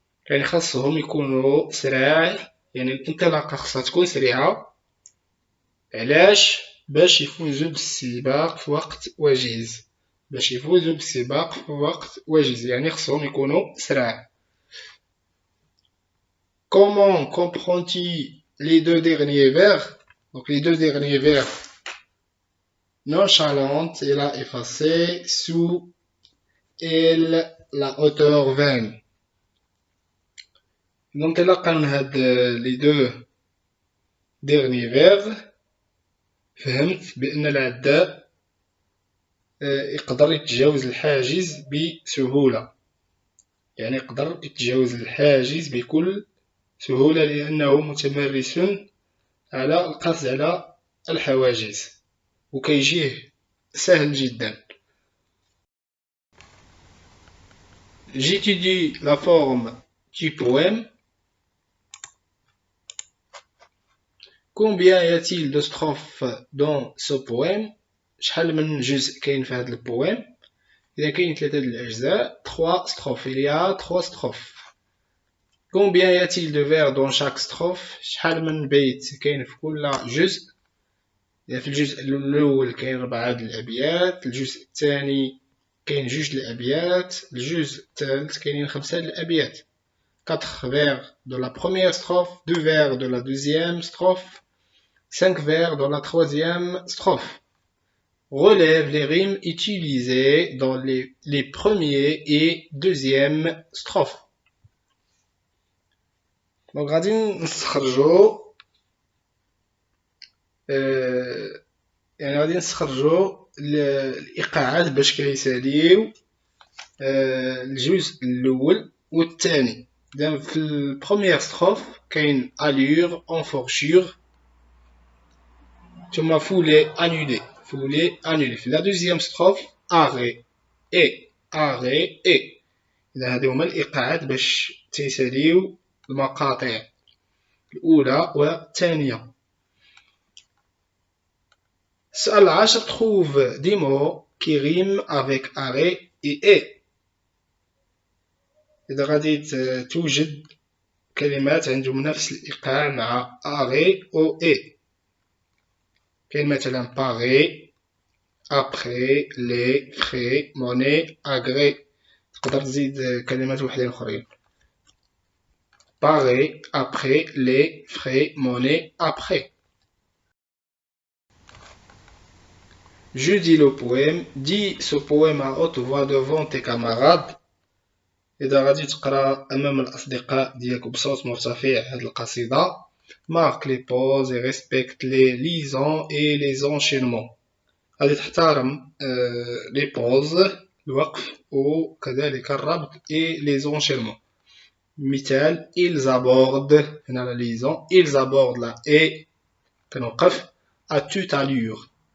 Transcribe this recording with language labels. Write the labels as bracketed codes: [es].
[ar] يعني خاصهم يكونوا سراع، يعني الانطلاقة خاصها تكون سريعة. علاش؟ باش يفوزوا بالسباق في وقت وجيز. باش يفوزوا بالسباق في وقت وجيز يعني خاصهم يكونوا سراع. [fr] Comment comprends-tu les deux derniers vers? Donc les deux derniers vers. Nonchalante, elle a effacé, sous elle la hauteur vaine. Donc [ar] انطلاقا من هاد [fr] les deux derniers vers [ar] فهمت بأن العداء يقدر يتجاوز الحاجز بسهولة. يعني يقدر يتجاوز الحاجز بكل سهولة لأنه متمرس على القصد على الحواجز وكيجيه سهل جدا. [fr] J'étudie la forme du poème. Combien y a-t-il de strophes dans ce poème? [ar] شحال من جزء كاين في هذا البويم؟ إذا كاين 3 الأجزاء [fr] 3 strophes. Il y a 3 strophes. Combien y a-t-il de vers dans chaque strophe؟ [ar] شحال من بيت كاين في كل جزء؟ في الجزء الأول كاين 4 الأبيات، الجزء الثاني كاين 2 الأبيات، الجزء الثالث كاينين 5 الأبيات. [fr] 4 vers de la première strophe, 2 vers de la deuxième strophe, 5 vers dans la troisième strophe. Relève les rimes utilisées dans les premiers et deuxième strophes. Donc [ar] غادي نستخرجوا يعني غادي نستخرجوا الإيقاعات باش كيساليو الجزء الأول والثاني. في البروميير ستروف كاين [fr] allure, enfourchure [ar] ثم [fr] foulée, annulée. [ar] Foulée, annulée. في [fr] la deuxième strophe arrêt et arrêt et. [ar] إذا هادو هما الإيقاعات باش تيساليو المقاطع الأولى والثانية. السؤال 10 [fr] trouve des mots qui riment avec arrêt et et. [ar] إذا غادي توجد كلمات عندهم نفس الإيقاع مع arrêt و et. كاين مثلا [fr] parer, après, les, frais, monnaie, agrès. [ar] تقدر تزيد كلمات وحدين أخرين. [fr] Parer, après, les, frais, monnaie, après. Je dis le poème. Dis ce poème à haute voix devant tes camarades. [ar] إذا غادي تقرا أمام الأصدقاء ديالك بصوت مرتفع هاد القصيدة. [fr] Marque les pauses et respecte les liaisons et les enchaînements. [ar] غادي تحترم [fr] les pauses [ar] الوقف وكذلك الربط [fr] et les enchaînements. [ar] مثال [fr] ils abordent [ar] هنا [fr] la liaison. Ils abordent la haie [ar] كنوقف [fr] à toute allure.